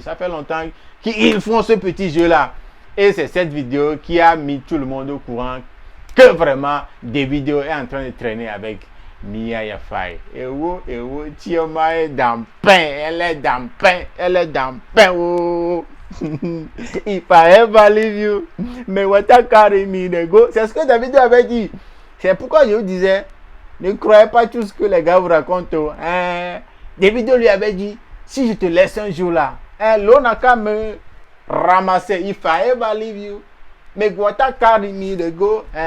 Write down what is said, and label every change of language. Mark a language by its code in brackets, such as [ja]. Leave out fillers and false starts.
[fr] Ça fait longtemps qu'ils font ce petit jeu là. Et c'est cette vidéo qui a mis tout le monde au courant que vraiment Davido est en train de traîner avec Mia Yafai. Et Chioma est dans le pain, elle est dans le pain. [pcm] If I ever leave you, mais what I carry me they go. [fr] C'est ce que Davido avait dit. C'est pourquoi je vous disais, ne croyez pas tout ce que les gars vous racontent. Davido lui avait dit, si je te laisse un jour là, l'on n'a qu'à me ramasser. [pcm] If I ever leave you, mais what I carry me they go.